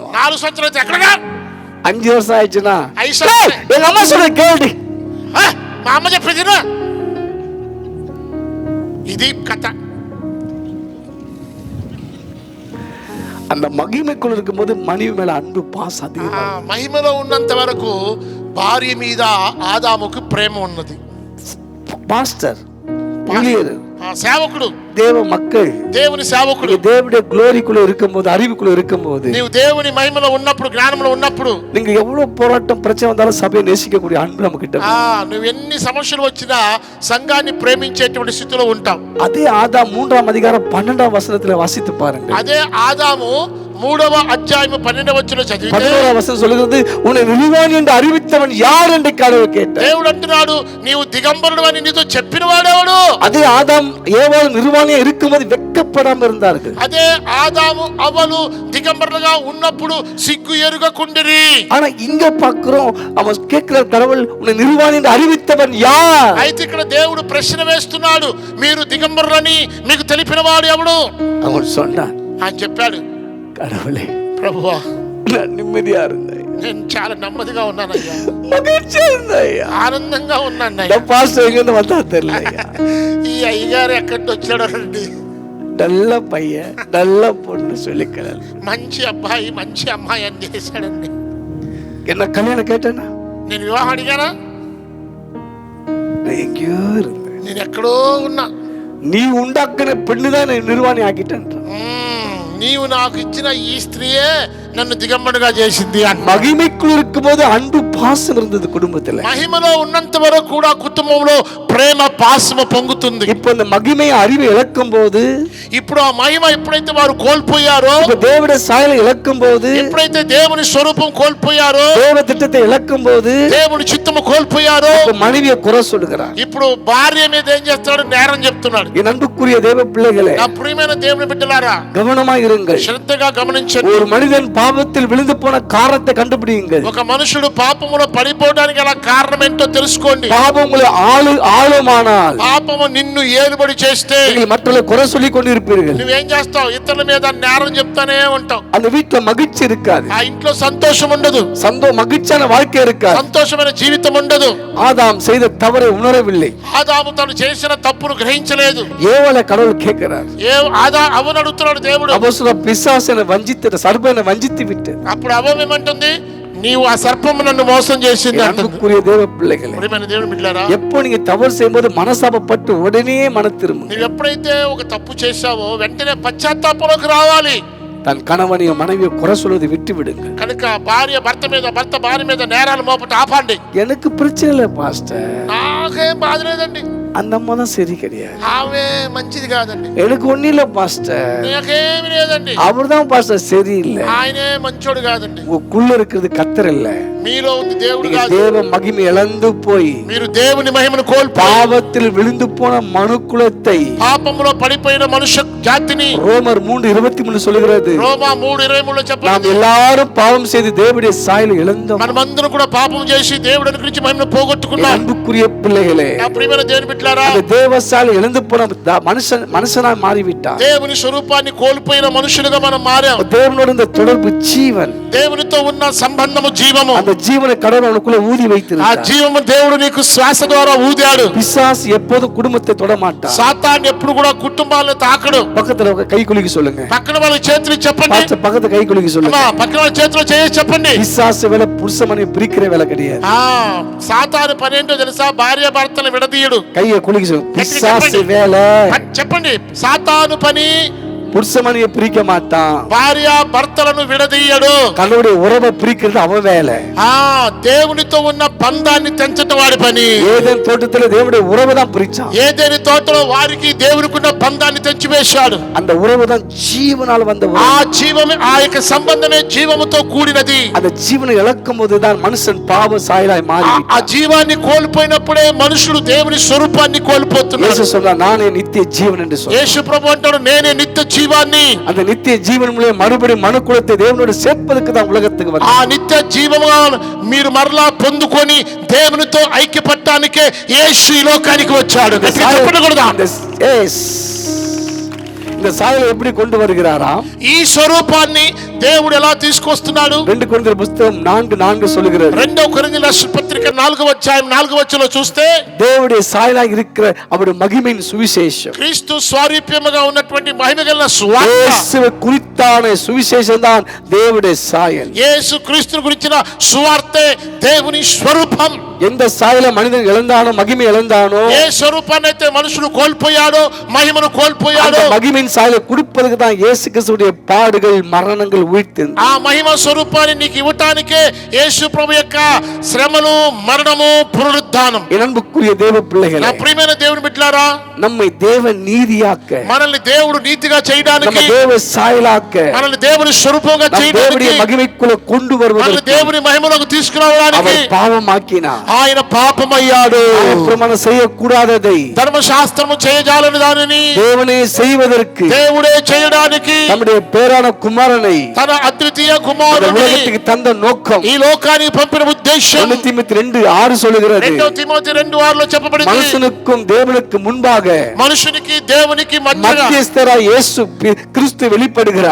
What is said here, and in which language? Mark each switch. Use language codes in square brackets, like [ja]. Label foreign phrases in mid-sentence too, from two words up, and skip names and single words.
[te] 4 సంవత్సరాలు అయితే ఎక్కడగా? [ta] 5 வருஷம் ஆயிடுச்சுனா [te] 5 సంవత్సరాలు. [ta] எங்க அம்மா சொல்ற கேளுடி. [te] మా అమ్మ చెప్పేది ఇది కథ. [ta] அந்த மகிமைக்குள் இருக்கும்போது மனைவி மேல அன்பு பாசம் அதிகமா. [te] మహిమలో ఉన్నంత వరకు భార్య మీద ఆదాముకు ప్రేమ ఉన్నది. [ta] பாஸ்டர், ஊழியர், [te] సేవకుడు, [ta] தேவ மக்கள், [te] దేవుని సేవకుడు, [ta] தேவனுடைய குளோரிக்குள்ள இருக்கும்போது, அறிவுக்குள்ள இருக்கும்போது, [te] నీవు దేవుని మహిమలో ఉన్నప్పుడు, జ్ఞానంలో ఉన్నప్పుడు, [ta] நீங்க எவ்வளவு போராட்டம் பிரச்சனை வந்தாலும் சபையை நேசிக்கக்கூடிய అன்பు நம்ம கிட்ட. [te] నువ్వు ఎన్ని సమస్యలు వచ్చినా సంఘాన్ని ప్రేమించేటువంటి స్థితిలో ఉంటావు. [ta] அதே ஆதாம் 3ஆம் அதிகாரம் 12ஆம் வசனத்துல வாசித்து பாருங்க. [te] అదే ఆదాము 3వ అధ్యాయం 12వ వచనం చదివితే 11వ వచనం [ta] சொல்லுகிறது, உன்னை நிர்வாணி என்று அறிவித்தவன் யார் என்று கடவுள் கேட்டார். [te] దేవుడు అంటున్నాడు, నీవు దిగంబరుడు అని నీతో చెప్పిన వాడెవడు? [ta] அதே ஆதாம் ஏவாள் நிர்வாணியா இருக்கும்போது வெட்கப்படாம இருந்தார்கள். [te] అదే ఆదాము అవ్వలు దిగంబరులుగా ఉన్నప్పుడు సిగ్గు ఎరుగకుండిరి. [ta] ஆனா இங்க பார்க்கிறோம், அவன் கேட்கிற கடவுள், உன்னை நிர்வாணி என்று அறிவித்தவன் யார்? [te] అయితే ఇక్కడ దేవుడు ప్రశ్న వేస్తున్నాడు, మీరు దిగంబరులని మీకు తెలిపిన వాడు ఎవడు? [ta] அவன் சொன்னான், [te] అని చెప్పాడు, [ta] கடவுளே, [te] ప్రభువా, [ta] நான் నిమ్మదిగా இருந்தேன், [te] నేను చాలా నెమ్మదిగా ఉన్నానయ్యా, [ta] மகிழ்ச்சியா இருந்தேன், [te] ఆనందంగా ఉన్నాను. [ta] இந்த பாஸ்டர் எங்க இருந்து வந்தா தெரியல. [te] ఈ అయ్యగారు ఎక్కడి వచ్చాడో రండి, [ta] நல்ல பையன், நல்ல பொண்ணு சொல்லிக்கிறார், [te] మంచి అబ్బాయి మంచి అమ్మాయి అని చేశాడండి. [ta] என்ன கல்யாணம் கேட்டேன்னா [te] నేను వివాహం అడిగానా? [ta] நான் எங்கேயோ இருந்தேன், [te] నేను ఎక్కడో ఉన్నా, [ta] நீ உண்டாக்குன பெண்ணுதான் நிர்வாணி ஆக்கிட்டேன். [te] నీవు నాకు ఇచ్చిన ఈ స్త్రీయే నన్ను దిగంబరుగా చేసింది. [ta] மகிமைக்குள் இருக்கும்போது அன்பு பாசம் இருந்தது குடும்பத்துல. [te] మహిమలో ఉన్నంత వరకు కూడా కుటుంబంలో ప్రేమ పాసము పొంగుతుంది. [ta] இப்போ இந்த மகிமை அறிவை இழக்கும் போது, [te] ఇప్పుడు ఆ మహిమ ఎప్పుడైతే వారు కోల్పోయారో, [ta] தேவனுடைய சாயலை இழக்கும் போது, [te] ఎప్పుడైతే దేవుని స్వరూపం కోల్పోయారో, [ta] தேவ திட்டத்தை இழக்கும் போது, [te] దేవుని చిత్తము కోల్పోయారో, [ta] மனைவியை குறை சொல்லுகிறார். [te] ఇప్పుడు భార్య మీద ఏం చేస్తాడు? నేరం చెప్తున్నాడు. [ta] என் அன்புக்குரிய தேவ பிள்ளைகளே, [te] నా ప్రియమైన దేవుని బిడ్డలారా, [ta] கவனமாக இருங்கள். [te] శ్రద్ధగా గమనించండి. [ta] ஒரு மனிதன் பாவத்தில் விழுந்து போன காரணத்தை கண்டுபிடியுங்கள். [te] ఒక మనుషుడు పాపములో పడిపోవడానికి గల కారణం ఏంటో తెలుసుకోండి. [ta] பாவம் உங்களை ஆளுமானால், [te] పాపము నిన్ను ఏలుబడి చేస్తే [ta] நீங்கள் மற்றவர்களை குறை சொல்லிக் கொண்டிருப்பீர்கள். [te] నువ్వేం చేస్తావు? ఇతరుల మీద నేరం చెప్తానే ఉంటావు. [ta] அந்த வீட்டுல மகிழ்ச்சி இருக்காது, [te] ఆ ఇంట్లో సంతోషం ఉండదు, [ta] மகிழ்ச்சியான வாழ்க்கை இருக்காது. [te] సంతోషమైన జీవితం ఉండదు. [ta] ஆதாம் செய்த தவறை உணரவில்லை. [te] ఆదాము తను చేసిన తప్పును గ్రహించలేదు. [ta] ஏவலை கடவுள் கேட்கிறார். [te] అవను అడుగుతున్నాడు దేవుడు. [ta] அபசுர பிசாசனை வஞ்சித்து, சர்பனை வஞ்சித்து விட்டு, [te] అప్పుడు అవ్వ ఏమంటుంది? నీవు ఆ సర్పము నన్ను మోసం చేసింది అంటుంది. [ta] அன்புக்குரிய தேவ பிள்ளைகளே, [te] ప్రియమైన దేవుని బిడ్డలారా, [ta] எப்போ நீங்க தவறு செய்யும்போது மனசாபப்பட்டு உடனே மன திரும்புங்க. [te] నువ్వు ఎప్పుడైతే ఒక తప్పు చేశావో వెంటనే పశ్చాత్తాపంలోకి రావాలి. [ta] தன் கணவனையும் மனைவியை குறை சொல்வதை விட்டு விடுங்க. [te] కనుక భర్త భార్య మీద నేరాలు మోపట ఆపండి. [ta] எனக்கு பிரச்சனை இல்லை பாஸ்டர், [te] నాకేం బాధ లేదండి, [ta] அந்த அம்மா தான் சரி கிடையாது, [te] ఆమె మంచిది కాదండి, [ta] எனக்கு ஒண்ணு இல்ல பாஸ்டர், [te] నాకేమి లేదండి, [ta] அவர்தான் பாஸ்டர் சரியில்லை, [te] ఆయనే మంచోడు కాదండి. [ta] உங்களுக்குள்ள இருக்கிறது கத்தர் இல்ல, [te] మీలో ఉంది దేవుడు [ta] நீங்க [te] కాదు. [ta] தேவ மகிமை இழந்து போய் [te] మీరు దేవుని మహిమను కోల్పోయి [ta] பாவத்தில் விழுந்து போன மனுக்குலத்தை, [te] పాపములో పడిపోయిన మనుష్య జాతిని [ta] ரோமர் 3:23 சொல்லுகிறது, [te] రోమా 3:23 చెప్పండి, [ta] நாம் எல்லாரும் பாவம் செய்து தேவனுடைய சாயலை இழந்தோம். [te] మనమందరం కూడా పాపం చేసి దేవుడి గురించి మహిమను పోగొట్టుకున్నాం. [ta] அன்புக்குரிய பிள்ளைகளே, [te] నా ప్రియమైన దేవుని బిడ్డలారా, [ta] அந்த தேவ சாயலை இழந்து போன மனுஷனா மாறிவிட்டார். [te] దేవుని స్వరూపాన్ని కోల్పోయిన మనుషులుగా మనం మారాం. [ta] தேவனோட இந்த தொடர்பு ஜீவன், [te] దేవునితో ఉన్న సంబంధము జీవము. [ta] அந்த ஜீவனை கடவுள் அவனுக்குள்ள ஊதி [te] ఆ [ta] வைத்திருக்கிறார். [te] జీవము దేవుడు నీకు శ్వాస ద్వారా ఊదాడు. [ta] பிசாசு எப்போதும் குடும்பத்தை தொட மாட்டான். [te] సాతాను ఎప్పుడు కూడా కుటుంబాలను తాకడు. [ta] பக்கத்துல ఒక கை குலுக்கி சொல்லுங்க, [te] పక్కన వాళ్ళ చేతులు చెప్పండి, [ta] பாஸ்டர் பக்கத்துல கை குலுக்கி சொல்லுங்க. [te] అమ్మా పక్కన వాళ్ళ చేతిలో చేసి చెప్పండి. [ta] பிசாசு வேலை புருஷமனை பிரிக்கிற வேலை கிடையாது. [te] సాతాను పని ఏంటో తెలుసా? భార్య భర్తను విడదీయడు. [ta] கையை குலுக்கி சொல்லுங்க, பிசாசு வேலை [te] చెప్పండి. సాతాను పని [ta] புருஷமனைய பிரிக்க மாட்டான், [te] భార్య భర్తలను విడదీయడు. [ta] கண்ணுடைய உறவை பிரிக்கிறது அவன் வேலை. [te] దేవునితో ఉన్న బంధాన్ని తెంచటం వాడి పని. [ta] ஏதேன் தோட்டத்துல தேவனுடைய உறவை தான் பிரிச்சான். [te] ఏదేని తోటలో వారికి దేవునికున్న బంధాన్ని తెంచివేశాడు. [ta] அந்த உறவு தான் ஜீவனால் வந்த உறவு. [te] ఆ జీవమే, ఆ యొక్క సంబంధమే జీవముతో కూడినది. [ta] அந்த ஜீவனை இழக்கும் போதுதான் மனுஷன் பாவ சாயலாய் மாறி. [te] ఆ జీవాన్ని కోల్పోయినప్పుడే మనుషుడు దేవుని స్వరూపాన్ని కోల్పోతున్నాడు. [ta] యేసు சொன்னார், நானே நித்திய ஜீவன் என்று சொன்னார். [te] యేసు ప్రభు అంటాడు, నేనే నిత్య జీవాన్ని. [ta] அந்த நித்திய ஜீவன் மூலம் மறுபடியும் மனுக்குலத்தை தேவனோடு சேர்ப்பதற்கு தான் உலகத்துக்கு வந்தார். [te] ఆ నిత్య జీవముగా మీరు మరలా పొందుకొని దేవునితో ఐక్యపడటానికే యేసు ఈ లోకానికి వచ్చాడు. [ta] இந்த சாயலை எப்படி கொண்டு வருகிறாராம்? [te] ఈ స్వరూపాన్ని దేవుడు ఎలా తీసుకొస్తున్నాడు? 2 కొరింథీయుల పుస్తకం 4:4 சொல்லுகிறது. 2 కొరింథీయుల రాసిన పత్రిక 4వ అధ్యాయం 4వ వచనంలో చూస్తే [ta] தேவனுடைய சாயலாக இருக்கிற அவருடைய மகிமையின் சுவிசேஷம், [te] క్రీస్తు స్వరూపముగా ఉన్నటువంటి మహిమగల సువార్త, [ta] இயேசுவை குறித்தான சுவிசேஷம் தான் தேவனுடைய சாயல். [te] యేసు క్రీస్తుని గురించిన సువార్తే దేవుని స్వరూపం. [ta] எந்த சாயல மனிதன் இழந்தானோ, மகிமை இழந்தானோ, [te] ఏ స్వరూపాన్ని అయితే మనుషుడు కోల్పోయాడో, మహిమను కోల్పోయాడో, [ta] அந்த மகிமையின் சாயலை கொடுப்பதற்கு தான் இயேசு கிறிஸ்துவுடைய பாடுகள், மரணங்கள், உயிர்த்தெழுந்து [te] ఆ మహిమ స్వరూపాన్ని నీకు ఇవ్వటానికే యేసు ప్రభు యొక్క శ్రమలు, మరణము, పునరుద్ధానం. [ta] என் அன்புக்குரிய தேவ பிள்ளைகளே, [te] నా ప్రియమైన దేవుని బిడ్డలారా, [ta] நம்மை தேவ நீதியாக்க, [te] మనల్ని దేవుడు నీతిగా [ta] நம்ம [te] చేయడానికి, [ta] தேவ சாயலாக்க, [te] మనల్ని దేవుని స్వరూపంగా [ta] நம் [te] చేయడానికి, [ta] தேவனுடைய மகிமைக்குள்ள கொண்டு [te] మనల్ని [ta] வருவதற்கு [te] దేవుని మహిమలోకి తీసుకురావడానికి [ta] அவர் பாவமாக்கினார். [te] ఆయన పాపమయ్యాడు. [ta] அவர் பிரமாணம் செய்யக்கூடாததை [te] ధర్మశాస్త్రము చేయజాలని దానిని [ta] தேவனே செய்வதற்கு [te] దేవుడే చేయడానికి [ta] நம்முடைய பேரான குமாரனை [te] తన అద్వితీయ [ta] இந்த [te] కుమారుని [ta] உலகத்துக்கு தந்த நோக்கம் [te] ఈ లోకానికి పంపిన ఉద్దేశం [ta] 1 தீமோத்தேயு 2:6 சொல்லுகிறது. [te] 2 తిమోతి 2:6లో చెప్పబడింది. [ta] மனுஷனுக்கும் தேவனுக்கு முன்பாக [te] మనుషునికి దేవునికి మధ్యగా [ta] மத்தியஸ்தராய் இயேசு கிறிஸ்து வெளிப்படுகிறார்.